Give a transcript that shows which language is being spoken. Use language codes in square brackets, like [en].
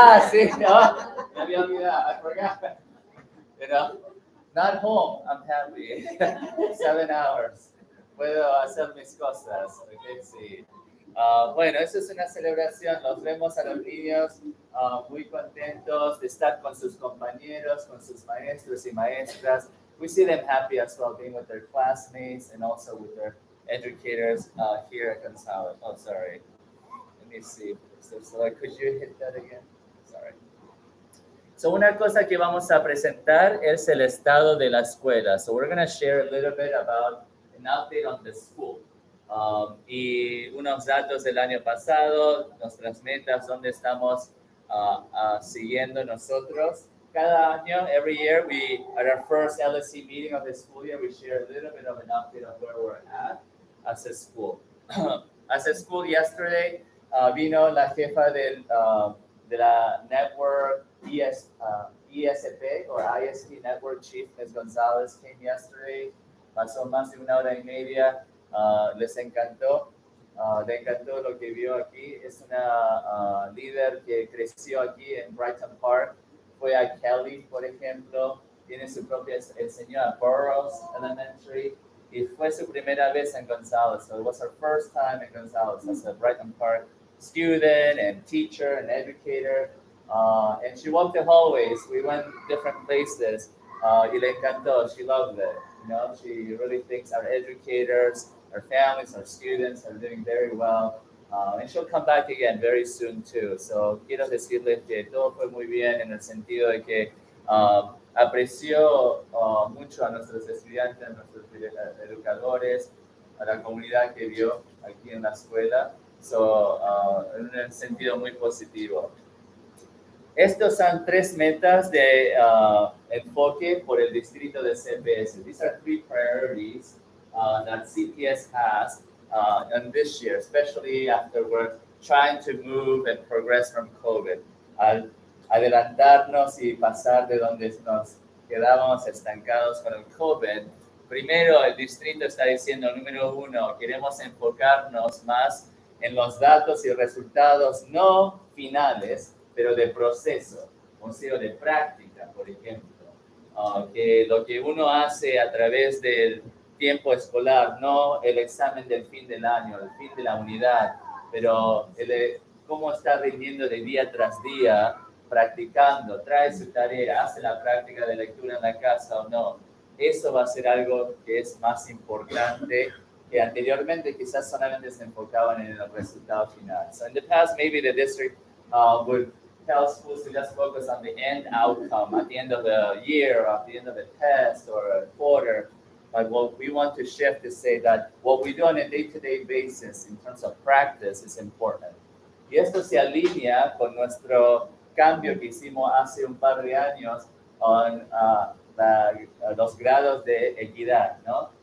[es] Sí, me había olvidado, [en] I forgot. Not home, I'm happy. 7 hours. [es] Puedo hacer mis cosas, okay, sí. Bueno, eso es una celebración. Los vemos a los niños muy contentos de estar con sus compañeros, con sus maestros y maestras. [en] We see them happy as well, being with their classmates and also with their educators here at Gonzales. Oh, sorry. Let me see. So, could you hit that again? Sorry. [es] So, una cosa que vamos a presentar es el estado de la escuela. [en] So, we're going to share a little bit about an update on the school. [es] Y unos datos del año pasado, nuestras metas, dónde estamos siguiendo nosotros. Cada año, [en] every year, at our first LSC meeting of the school year, we share a little bit of an update of where we're at as a school. As a school, yesterday, [es] vino la jefa de la [en] network ESP or ISP network chief, Ms. Gonzalez, came yesterday. [es] Pasó más de 1 hora y media. Les encantó. Le encantó lo que vio aquí. Es una líder que creció aquí en Brighton Park. Fue a Kelly, por ejemplo. Tiene su propia, enseñó a Burroughs Elementary. Y fue su primera vez en Gonzales. [en] So it was her first time in Gonzales as a Brighton Park student and teacher and educator. And she walked the hallways. We went different places. [es] Y le encantó. [en] She loved it. She really thinks our educators, our families, our students are doing very well. And she'll come back again very soon too. [es] So quiero decirles que todo fue muy bien en el sentido de que apreció mucho a nuestros estudiantes, a nuestros educadores, a la comunidad que vio aquí en la escuela. So, en un sentido muy positivo. Estos son 3 metas de enfoque por el distrito de CPS. [en] These are 3 priorities that CPS has in this year, especially after we're trying to move and progress from COVID. [es] adelantarnos y pasar de donde nos quedábamos estancados con el COVID. Primero, el distrito está diciendo, número uno, queremos enfocarnos más en los datos y resultados no finales, pero de proceso, o sea, de práctica, por ejemplo. Que lo que uno hace a través del tiempo escolar, no el examen del fin del año, el fin de la unidad, pero cómo está rindiendo de día tras día, practicando, trae su tarea, hace la práctica de lectura en la casa o no. Eso va a ser algo que es más importante que anteriormente quizás solamente se enfocaban en el resultado final. [en] So in the past, maybe the district would tell schools to just focus on the end outcome at the end of the year, or at the end of a test or a quarter. But what we want to shift is say that what we do on a day-to-day basis in terms of practice is important. [es] Y esto se alinea con nuestro cambio que hicimos hace un par de años con los grados de equidad, ¿no?